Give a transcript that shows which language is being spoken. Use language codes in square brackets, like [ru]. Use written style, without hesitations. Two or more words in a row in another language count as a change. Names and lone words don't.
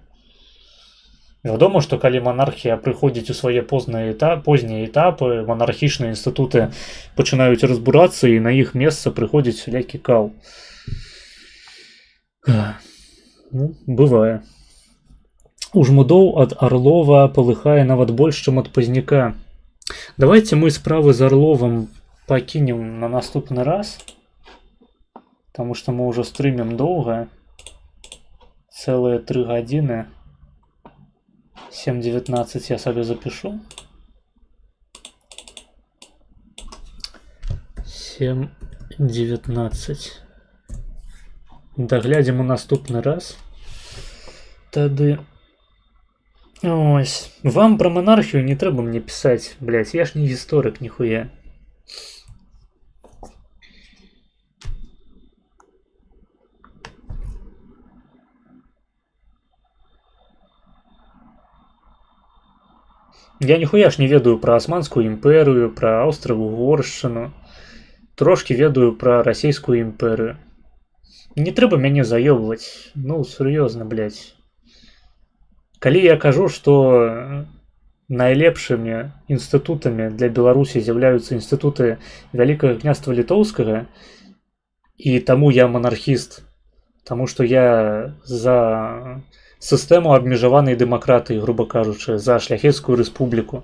[be] Вядома, што калі монархія прыходзіць у свае познія этапы, монархічныя інстытуты пачынаюць разбурацца, і на іх месца прыходзіць всякі кал. Ну, бывае. У жмудоў ад Арлова палыхае нават больш, чым ад Пазняка. [ru] Давайте мы [be] справы з Арловым пакінем на наступны раз, [ru] потому что [be] мы ўжо стрымем доўга, цэлыя 3 гадзіны. 7:19 я сабе запишу. 7:19. Даглядзім у наступны раз. Тады... Ось. [ru] Вам про монархию не трэба мне писать, блять, я ж не историк нихуя. [be] Я нихуя ж не ведаю [ru] про Османскую [be] імперію, про Аўстра-Угоршчыну. Трошки ведаю про Расійскую імперію. Не трэба мяне заёбваць. Ну, сур'ёзна, блядь. Калі я кажу, што найлепшымі інстытутамі для Беларусі з'яўляюцца інстытуты Вялікага княства Літоўскага, і таму я монархіст, таму што я за сістэму абмежаванай дэмакратыі, груба кажучы, за шляхецкую рэспубліку.